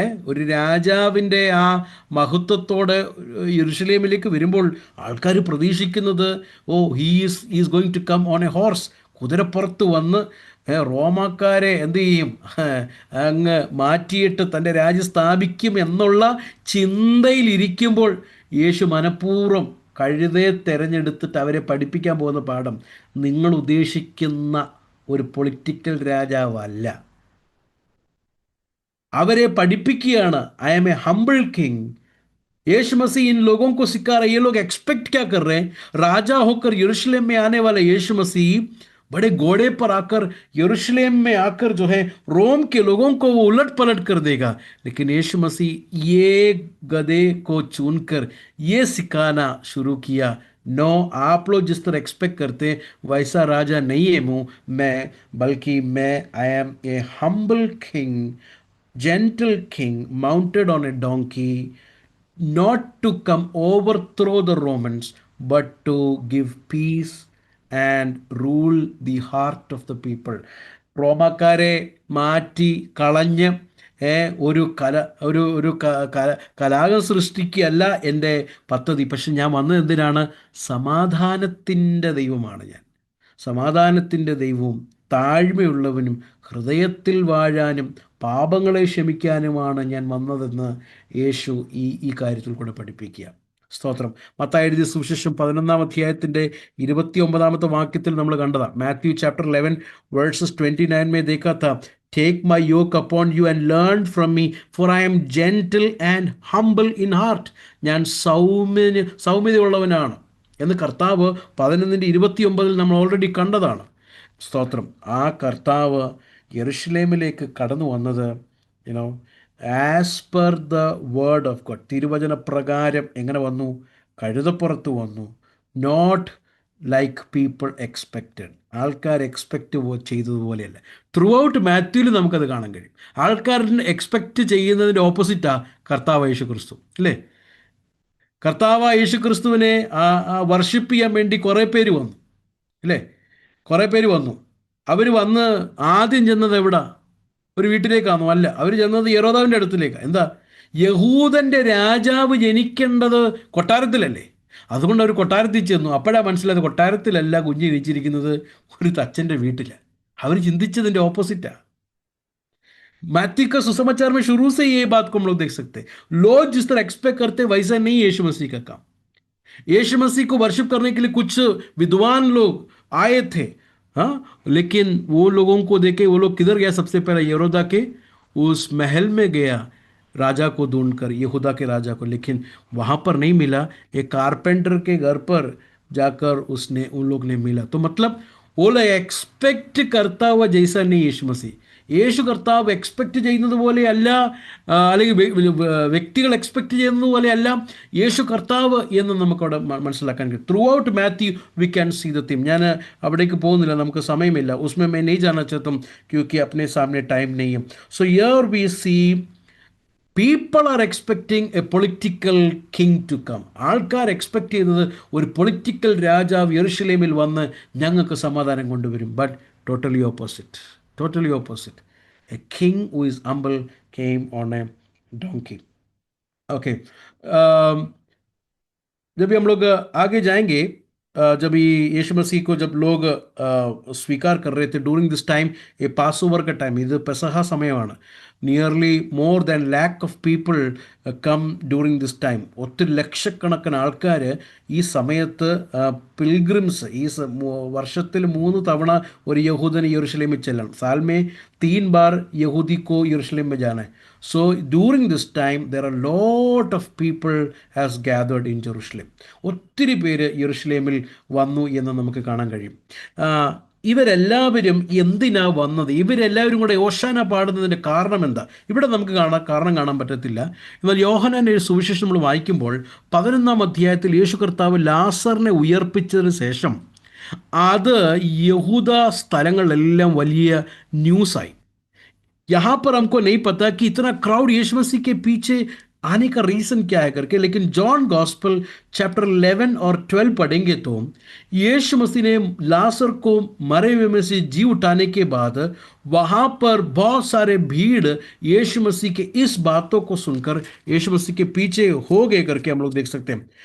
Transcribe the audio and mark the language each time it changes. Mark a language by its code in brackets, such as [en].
[ml] ഒരു രാജാവിൻ്റെ ആ മഹത്വത്തോടെ യെരുശലേമിലേക്ക് വരുമ്പോൾ ആൾക്കാർ പ്രതീക്ഷിക്കുന്നത്, [en] he is going to come on a horse, [ml] കുതിരപ്പുറത്ത് വന്ന് റോമാക്കാരെ എന്ത് ചെയ്യും, അങ്ങ് മാറ്റിയിട്ട് തൻ്റെ രാജ്യം സ്ഥാപിക്കും എന്നുള്ള ചിന്തയിലിരിക്കുമ്പോൾ യേശു മനഃപൂർവ്വം കഴുതയെ തിരഞ്ഞെടുത്തിട്ട് അവരെ പഠിപ്പിക്കാൻ പോകുന്ന പാഠം നിങ്ങൾ ഉദ്ദേശിക്കുന്ന ഒരു പൊളിറ്റിക്കൽ രാജാവല്ല. അവരെ പഠിപ്പിക്കുകയാണ്, [en] I am a humble king. [hi] यीशु मसीह इन लोगों को सिखा रहे. ये लोग एक्सपेक्ट क्या कर रहे हैं? राजा होकर यरूशलेम में आने वाला यीशु मसीह बड़े घोड़े पर आकर यरूशलेम में आकर जो है रोम के लोगों को वो उलट पलट कर देगा. लेकिन यीशु मसीह ये गधे को चुनकर ये सिखाना शुरू किया, नो आप लोग जिस तरह एक्सपेक्ट करते हैं वैसा राजा नहीं है मैं, बल्कि मैं [en] I am a humble king, gentle king mounted on a donkey, not to come overthrow the Romans, but to give peace and rule the heart of the people. [ml] റോമാക്കാരെ മാറ്റി കളഞ്ഞ് ഒരു കലാപം സൃഷ്ടിക്കുകയല്ല എൻ്റെ പദ്ധതി. പക്ഷെ ഞാൻ വന്നത് എന്തിനാണ്? സമാധാനത്തിൻ്റെ ദൈവമാണ് ഞാൻ. സമാധാനത്തിൻ്റെ ദൈവവും താഴ്മയുള്ളവനും ഹൃദയത്തിൽ വാഴാനും പാപങ്ങളെ ക്ഷമിക്കാനുമാണ് ഞാൻ വന്നതെന്ന് യേശു ഈ കാര്യത്തിൽ കൂടെ പഠിപ്പിക്കുക. സ്തോത്രം. മത്തായി എഴുതിയ സുവിശേഷം 11-ാം അധ്യായത്തിൻ്റെ 29-ാമത്തെ വാക്യത്തിൽ നമ്മൾ കണ്ടതാണ്. [en] Matthew chapter 11 verses 29 [hi] में देखा था, [en] Take my yoke upon you and learn from me, for I am gentle and humble in heart. [ml] ഞാൻ സൗമ്യതയുള്ളവനാണ് എന്ന് കർത്താവ് 11:29 നമ്മൾ ഓൾറെഡി കണ്ടതാണ്. സ്തോത്രം. ആ കർത്താവ് യെരുശലേമിലേക്ക് കടന്നു വന്നത് [en] as per the word of God, [ml] തിരുവചന പ്രകാരം എങ്ങനെ വന്നു? കഴുതപ്പുറത്ത് വന്നു. [en] not like people expected, [ml] ആൾക്കാർ എക്സ്പെക്റ്റ് ചെയ്തതുപോലെയല്ല. ത്രൂ ഔട്ട് മാത്യുവിൽ നമുക്കത് കാണാൻ കഴിയും. ആൾക്കാരിന് എക്സ്പെക്റ്റ് ചെയ്യുന്നതിൻ്റെ ഓപ്പോസിറ്റാണ് കർത്താവ് യേശു ക്രിസ്തു, അല്ലേ? കർത്താവ് യേശു ക്രിസ്തുവിനെ വർഷിപ്പ് ചെയ്യാൻ വേണ്ടി കുറേ പേര് വന്നു, അല്ലേ? കുറേ പേര് വന്നു. അവർ വന്ന് ആദ്യം ചെന്നത് എവിടാ? ഒരു വീട്ടിലേക്കാണോ? അല്ല, അവർ ചെന്നത് യെഹൂദാവിൻ്റെ അടുത്തിലേക്കാണ്. എന്താ? യഹൂദൻ്റെ രാജാവ് ജനിക്കേണ്ടത് കൊട്ടാരത്തിലല്ലേ? അതുകൊണ്ട് അവർ കൊട്ടാരത്തിൽ ചെന്നു. അപ്പോഴാണ് മനസ്സിലായത് കൊട്ടാരത്തിലല്ല കുഞ്ഞ് ജനിച്ചിരിക്കുന്നത്, ഒരു തച്ചൻ്റെ വീട്ടിലാണ്. അവർ ചിന്തിച്ചതിൻ്റെ ഓപ്പോസിറ്റാണ്. [hi] मैथ्यू का सुसमाचार में शुरू से ये बात को हम लोग देख सकते हैं. लोग जिस तरह एक्सपेक्ट करते वैसा नहीं यीशु मसीह का काम. यीशु मसीह को वर्शिप करने के लिए कुछ विद्वान लोग आए थे, हाँ, लेकिन वो लोगों को देखे वो लोग किधर गया? सबसे पहले यहूदा के उस महल में गया राजा को ढूंढकर, यहूदा के राजा को, लेकिन वहाँ पर नहीं मिला. एक कारपेंटर के घर पर जाकर उसने उन लोग ने मिला. तो मतलब वो लोग एक्सपेक्ट करता हुआ जैसा नहीं यीशु मसीह. [ml] യേശു കർത്താവ് എക്സ്പെക്റ്റ് ചെയ്യുന്നത് പോലെയല്ല, അല്ലെങ്കിൽ വ്യക്തികൾ എക്സ്പെക്റ്റ് ചെയ്യുന്നത് പോലെയല്ല യേശു കർത്താവ് എന്ന് നമുക്കവിടെ മനസ്സിലാക്കാൻ കഴിയും. [en] Throughout Matthew we can see the theme. [ml] ഞാൻ അവിടേക്ക് പോകുന്നില്ല, നമുക്ക് സമയമില്ല. [hi] ഉസ്മേ मैं नहीं जाना चाहता हूँ क्योंकि अपने सामने टाइम नहीं है. [en] So here we see people are expecting a political king to come. [ml] ആൾക്കാർ എക്സ്പെക്റ്റ് ചെയ്യുന്നത് ഒരു പൊളിറ്റിക്കൽ രാജാവ് യെരുശലേമിൽ വന്ന് ഞങ്ങൾക്ക് സമാധാനം കൊണ്ടുവരും. [en] But totally opposite. Totally opposite. A king who is humble came on a donkey. Okay. [hi] जब हम लोग आगे जाएंगे, जब यीशु मसीह को जब लोग स्वीकार कर रहे थे [en] during this time, [hi] ये पास ओवर का टाइम, [ml] ഇത് പെസഹ സമയമാണ്. [en] Nearly more than lakh of people come during this time. [ml] ഒത്തിരി ലക്ഷക്കണക്കിന് ആൾക്കാർ ഈ സമയത്ത് പിൽഗ്രിംസ്, ഈ വർഷത്തിൽ 3 തവണ ഒരു യഹൂദന് യെരുശലേമിൽ ചെല്ലണം. [hi] साल में 3 बार यहूदी को यरूशलेम में जाना है. [en] So during this time there are a lot of people has gathered in Jerusalem. [ml] ഒത്തിരി പേര് യെരുശലേമിൽ വന്നു എന്ന് നമുക്ക് കാണാൻ കഴിയും. ഇവരെല്ലാവരും എന്തിനാ വന്നത്? ഇവരെല്ലാവരും കൂടെ ഓശാന പാടുന്നതിൻ്റെ കാരണം എന്താ? ഇവിടെ നമുക്ക് കാരണം കാണാൻ പറ്റത്തില്ല. എന്നാൽ യോഹന്നാന്റെ സുവിശേഷം നമ്മൾ വായിക്കുമ്പോൾ 11-ാം അധ്യായത്തിൽ യേശു കർത്താവ് ലാസറിനെ ഉയർപ്പിച്ചതിന് ശേഷം അത് യഹൂദ സ്ഥലങ്ങളിലെല്ലാം വലിയ ന്യൂസായി. [hi] यहाँ पर हमको नहीं पता कि इतना क्राउड यीशु मसीह के पीछे आने का रीज़न क्या है करके, लेकिन जॉन गॉस्पल चैप्टर 11 और 12 पढ़ेंगे तो यीशु मसीह ने लासर को मरे हुए में से जी उठाने के बाद वहाँ पर बहुत सारे भीड़ यीशु मसीह के इस बातों को सुनकर यीशु मसीह के पीछे हो गए करके हम लोग देख सकते हैं.